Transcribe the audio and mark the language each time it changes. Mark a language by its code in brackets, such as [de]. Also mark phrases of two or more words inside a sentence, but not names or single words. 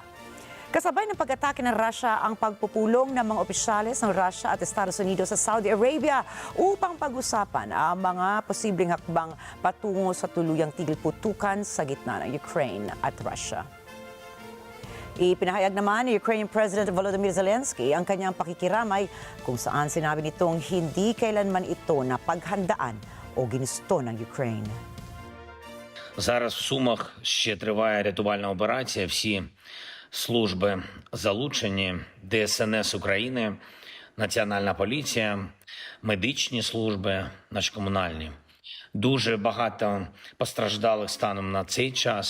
[tl] Kasabay ng pag-atake ng Russia ang pagpupulong ng mga opisyales ng Russia at Estados Unidos sa Saudi Arabia upang pag-usapan ang mga posibleng hakbang patungo sa tuluyang tigil putukan sa gitna ng Ukraine at Russia. Ipinahayag naman ni Ukrainian President Volodymyr Zelensky ang kanyang pakikiramay kung saan sinabi nitong hindi kailanman ito napaghandaan o ginusto ng Ukraine. [uk] Зараз в Сумах ще триває рятувальна операція. Всі служби залучені, ДСНС України, Національна поліція, медичні служби, наші комунальні. Дуже багато постраждалих станом на цей час.